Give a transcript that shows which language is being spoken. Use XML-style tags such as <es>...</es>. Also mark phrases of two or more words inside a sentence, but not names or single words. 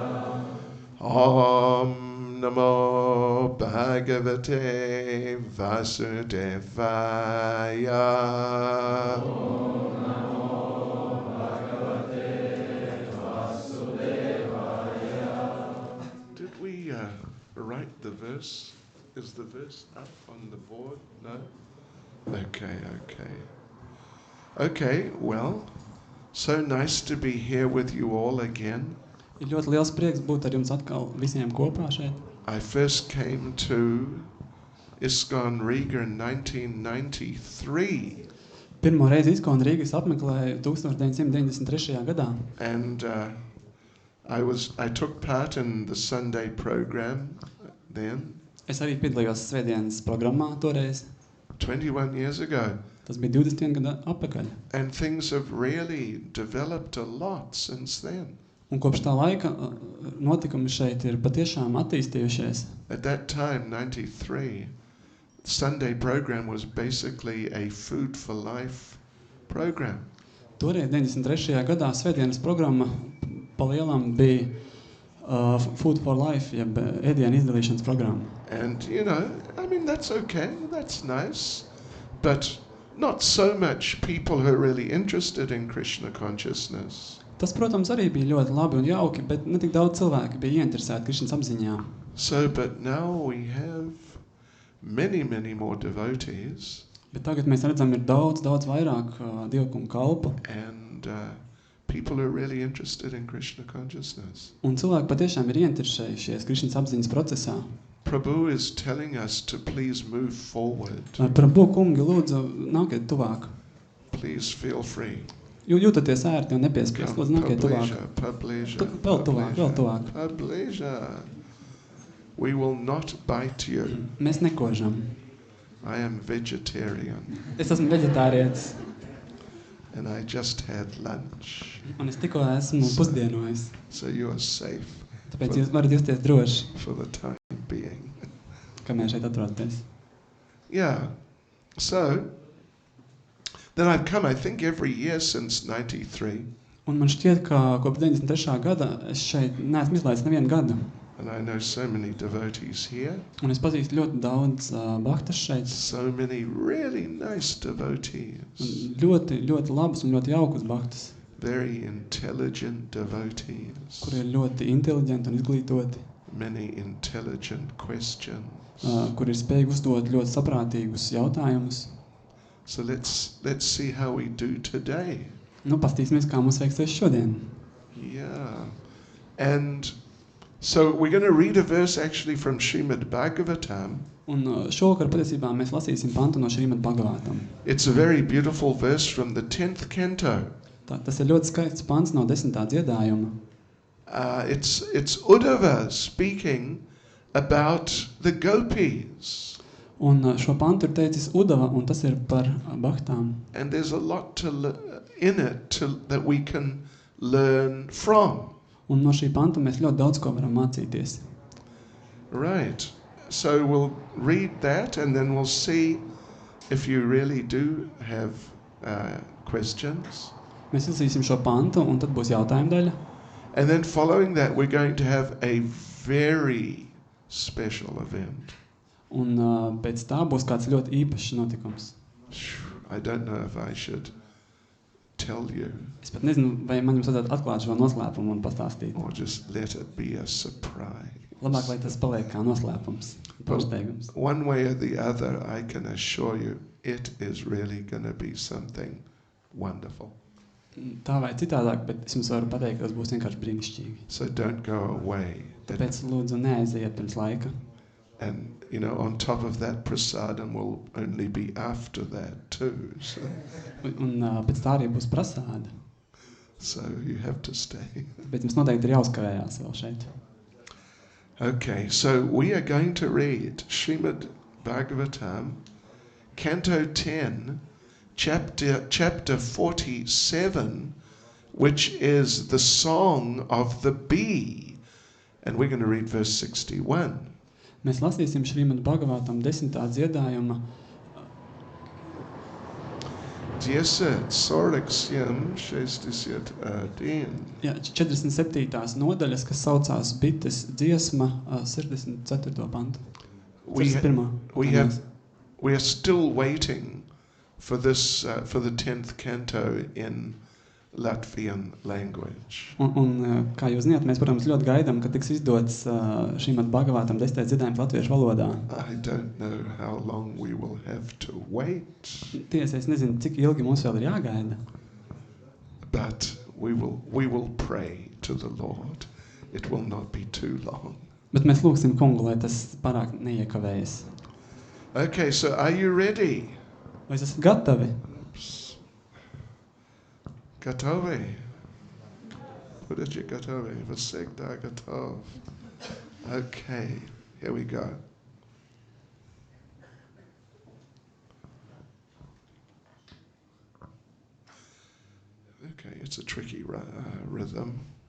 <sa>ॐ नमो भगवते वासुदेवाय. ॐ नमो भगवते वासुदेवाय.</sa> <en>Did we write the verse? Is the verse up on the board? No? Okay, well, so nice to be here with you all again.</en> <lv>Ir ļoti liels prieks būt ar jums atkal visiem kopā šeit.</lv> <en>I first came to ISKCON Riga in 1993.</en> <lv>Pirmo reizi ISKCON Rīgas apmeklēju 1993. gadā.</lv> <en>And I took part in the Sunday program then.</en> <lv>Es arī piedalījos svētdienas programmā toreiz.</lv> <en>21 years ago.</en> <lv>Tas bija 21 gadu atpakaļ.</lv> <en>And things have really developed a lot since then.</en> <lv>Un kopš tā laika notikumi šeit ir patiešām attīstījušies.</lv> <en>At that time, 93, the Sunday program was basically a food for life program.</en> <lv>Toreiz 93. gadā svētdienas programma palielam bija Food for Life, jeb ēdienu izdalīšanas programma.</lv> <en>And, I mean, that's okay, that's nice, but not so much people who are really interested in Krishna consciousness.</en> <lv>Tas, protams, arī bija ļoti labi un jauki, bet ne tik daudz cilvēki bija ieinteresēti Krišnas apziņā.</lv> <en>So, but now we have many, many more devotees.</en> <lv>Bet tagad mēs redzam, ir daudz vairāk dievkumu kalpu.</lv> <en>And people are really interested in Krishna consciousness.</en> <lv>Un cilvēki patiešām ir ieinteresējušies Krišnas apziņas procesā.</lv> <en>Prabhu is telling us to please move forward.</en> <lv>Prabhu kungi, lūdzu, nākiet tuvāk.</lv> <en>Please feel free.</en> <lv>Jūtaties ērti un nepiespiest, lūdzu, nākiet tuvāk. Vēl tuvāk.</lv> <en>We will not bite you.</en> <lv>Mēs nekožam.</lv> <en>I am vegetarian.</en> <lv>Es esmu veģetārietis.</lv> <en>And I just had lunch.</en> <lv>Un es tikko esmu pusdienojis.</lv> <en>So you are safe.</en> <lv>Tāpēc jūs varat justies droši.</lv> <en>For the time being.</en> <lv>kamēr šeit atrodaties.</lv> <en>Yeah. So, then I've come, I think, every year since 93.</en> <lv>Un man šķiet, ka kopš 93. gada es šeit neesmu izlaidis nevienu gadu.</lv> <en>And I know so many devotees here.</en> <lv>Un es pazīstu ļoti daudz bhaktas šeit.</lv> <en>So many really nice devotees.</en> <lv>Un ļoti labus un ļoti jaukus bhaktas.</lv> <en>Very intelligent devotees.</en> <lv>Kuri ir ļoti inteliģenti un izglītoti.</lv> <en>Many intelligent questions.</en> <lv>Kuri ir spējīgi uzdot ļoti saprātīgus jautājumus.</lv> <en>So let's see how we do today.</en> <lv>Nu, pastīsimies, kā mums veiksies šodien.</lv> <en>Yeah. And so we're going to read a verse actually from Srimad Bhagavatam.</en> <lv>Un šovakar patiesībā mēs lasīsim pantu no Srimad Bhagavatam.</lv> <en>It's a very beautiful verse from the 10th canto.</en> <lv>Tas ir ļoti skaists pants no 10. dziedājuma.</lv> <en>It's Uddhava speaking about the gopis.</en> <lv>Un šo pantu ir teicis Uddhava, un tas ir par bhaktām.</lv> <en>And there's a lot in it that we can learn from.</en> <lv>Un no šī panta mēs ļoti daudz ko varam mācīties.</lv> <en>Right. So we'll read that and then we'll see if you really do have questions.</en> <lv>Mēs izlasīsim šo pantu, un tad būs jautājuma daļa.</lv> <en>And then following that, we're going to have a very special event.</en> <lv>Un pēc tā būs kāds ļoti īpašs notikums.</lv> <en>I don't know if I should tell you.</en> <lv>Es pat nezinu, vai man jums vajadzētu atklāt šo noslēpumu un pastāstīt.</lv> <en>Or just let it be a surprise.</en> <lv>Labāk, lai tas paliek kā noslēpums, pārsteigums.</lv> <en>One way or the other, I can assure you, it is really going to be something wonderful.</en> <lv>Tā vai citādāk, bet es jums varu pateikt, ka tas būs vienkārši brīnišķīgi.</lv> <en>So don't go away.</en> <lv>Tāpēc lūdzu neaiziet pirms laika.</lv> <en>And, you know, on top of that, prasadam will only be after that too. So,</en> <lv>Un pēc tā arī būs prasāda.</lv> <en>so you have to stay.</en> <lv>Bet jums noteikti ir jāuzkavējās vēl šeit.</lv> <en>Okay, so we are going to read Srimad Bhagavatam, Canto 10, chapter 47, which is the song of the bee. And we're going to read verse 61.</en> <lv>Mēs lasīsim Srimad Bhagavatam 10. dziedājuma. Dziesat Sorleksiem 61. Jā, 47. nodaļas, kas saucās Bites dziesma, 64. pantu.</lv> <en>We are still waiting for this for the 10th canto in Latvian language.</en> <lv>Un kā jūs zināt, mēs, protams, ļoti gaidām, ka tiks izdots Srimad Bhagavatam 10. dziedājums latviešu valodā.</lv> <en>I don't know how long we will have to wait.</en> <lv>Tiesa, es nezinu, cik ilgi mums vēl ir jāgaida.</lv> <en>But we will pray to the Lord. It will not be too long.</en> <lv>Bet mēs lūgsim kungu, lai tas pārāk neiekavējas.</lv> <en>Okay, so are you ready?</en> <lv>Vai jūs esat gatavi?</lv> <ru>Готовы. Будьте готовы. Всегда готов.</ru> <en>Okay, here we go. Okay, it's a tricky rhythm.</en>